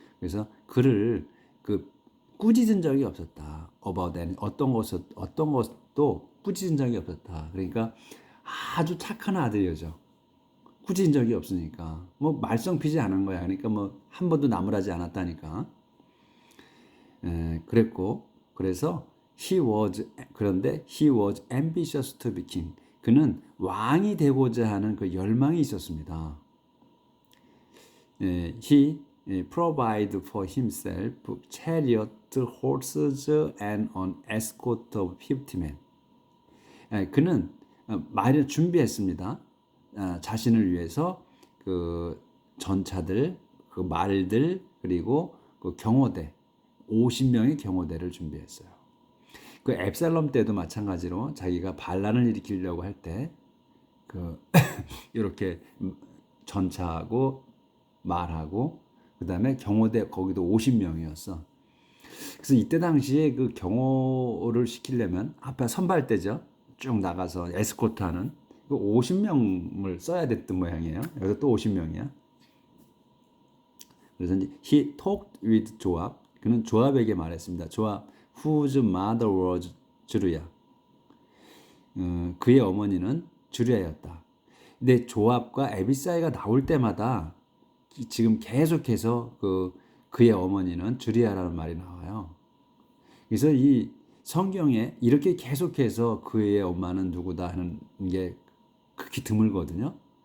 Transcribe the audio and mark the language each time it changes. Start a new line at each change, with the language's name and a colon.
Korean: 그래서 그를 꾸짖은 적이 없었다.
English: about anything,
Korean: 어떤 것도 꾸짖은 적이 없었다. 그러니까 아주 착한 아들이죠. 꾸짖은 적이 없으니까. 뭐 말썽 피지 않은 거야. 그러니까 뭐 한 번도 나무라지 않았다니까. 그랬고, 그래서 그런데
English: he was ambitious to be king.
Korean: 그는 왕이 되고자 하는 열망이 있었습니다.
English: He provided for himself chariot, horses, and an escort of 50 men.
Korean: 그는 말을 준비했습니다. 자신을 위해서 전차들, 말들, 그리고 경호대, 50명의 경호대를 준비했어요. 앱살롬 때도 마찬가지로 자기가 반란을 일으키려고 할 때 이렇게 전차하고 말하고 그다음에 경호대 거기도 50명이었어. 그래서 이때 당시에 그 경호를 시키려면 앞에 선발대죠. 쭉 나가서 에스코트하는 그 50명을 써야 됐던 모양이에요. 여기서 또 50명이야. 그래서 이제
English: he talked with
Korean: 조압. 그는 조압에게 말했습니다.
English: 조압, whose mother was 주르야.
Korean: 그의 어머니는 주르야였다. 근데 조압과 에비사이가 나올 때마다 지금 계속해서 그의 어머니는 주리아라는 말이 나와요. 그래서 이 성경에 이렇게 계속해서 그의 엄마는 누구다 하는 게 극히 드물거든요.